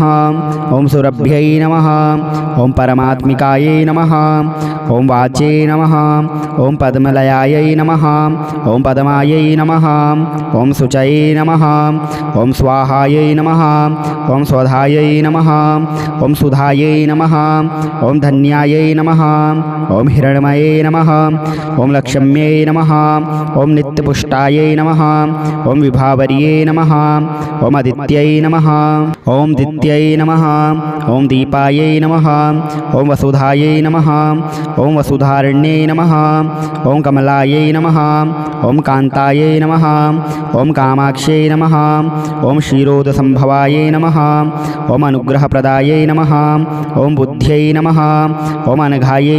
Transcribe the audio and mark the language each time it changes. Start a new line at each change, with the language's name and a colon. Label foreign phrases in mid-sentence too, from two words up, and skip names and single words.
Sanskrit: ॐ सुरभ्यै नमः। ॐ परमात्मिकायै नमः। ॐ वाचे नमः। ॐ पद्मलयायै नमः। ॐ पद्मायै नमः। ॐ शुचये नमः। ॐ स्वाहायै नमः। ॐ स्वधायै नमः। ॐ सुधायै नमः। ఓం ధన్యాయై నమః ఓం హిరణ్మయై నమః ఓం లక్ష్మ్యై నమః ఓం నిత్యపుష్టాయై నమః ఓం విభావర్యై నమః ఓం ఆదిత్యై నమః ఓం దిత్యై నమః ఓం దీపాయై నమః ఓం వసుధాయై నమః ఓం వసుధారణ్యై నమః ఓం కమలాయై నమః ఓం కాంతాయై నమః ఓం కామాక్ష్యై నమః ఓం క్షీరోదసంభవాయై నమః ఓం అనుగ్రహప్రదాయై నమః ఓం బుద్ధ్యై నమః ఓం అనఘాయై